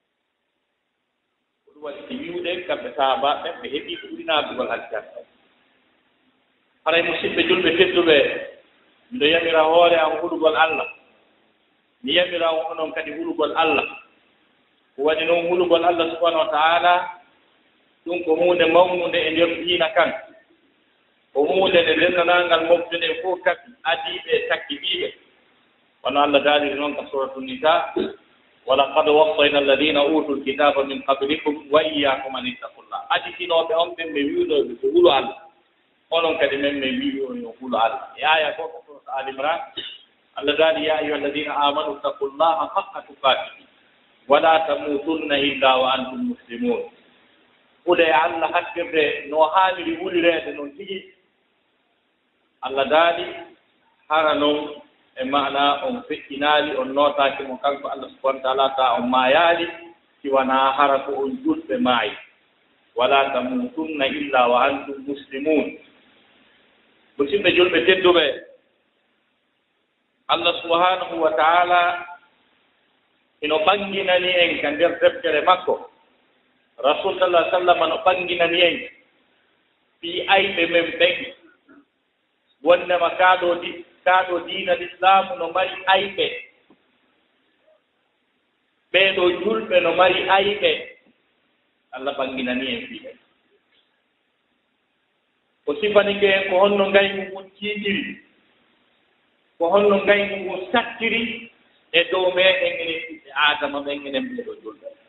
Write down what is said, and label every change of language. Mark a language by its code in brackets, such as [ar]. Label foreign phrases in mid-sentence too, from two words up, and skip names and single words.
[ff] ko ɗum waɗi si wiwɗen kamɓe sahaba ɓen ɓe heeɓi ko ɓuri naatugol aljanna on haray musidɓe julɓe tedduɓe miɗo yamira hoore am huɗugol allah mi yamira onon kadi hulugol Allah ko waɗi noon hulugol [ar] الله سبحانه وتعالى [ff] ɗum ko hunde mawnude e nder diina kan ko hunde nde denndanangal moftude fof kaɓi adiiɓe takkiɓiiɓe wono Allah daaliri noon ka suratu nisa [ar] ولقد وصينا الذين أوتوا الكتاب من قبلكم وإياكم أن اتقوا الله [ff] aditinoɓe on ɓen ɓe wiwnoɓe ko hulo Allah onon kadi men ɓe wiwi on hulo Allah e aya ko ka suratu al imran Allah daali [ar] يا أيها الذين آمنوا اتقوا الله حق تقاته ولا تموتن إلا وأنتم مسلمون [ff] hude Allah haktirde no haaniri wulirede noon tigi Allah daali hara noon e maana on feƴƴinaali on nootaaki mo kanko [ar] الله سبحانه وتعالى [ff] ta on maayaali siwana hara ko on julɓe maayi [ar] ولا تموتن إلا وأنتم مسلمون [ff] musidɓe julɓe tedduɓe [ar] الله سبحانه وتعالى [ff] ino ɓanginani en ka nder deftere makko rasul sallah sallam no ɓanginani en fi ayɓe men ɓen wondema kaaɗo diina l'islamu no mari ayɓe ɓeeɗo julɓe no mari ayɓe Allah ɓanginani en fi ɓen o sifanike en ko honno ngaygu ngun tiiɗiri ko honno ngaygu ngu sattiri e dow meɗen enen ɓiɓɓe adama ɓen enen ɓeeɗo julɓe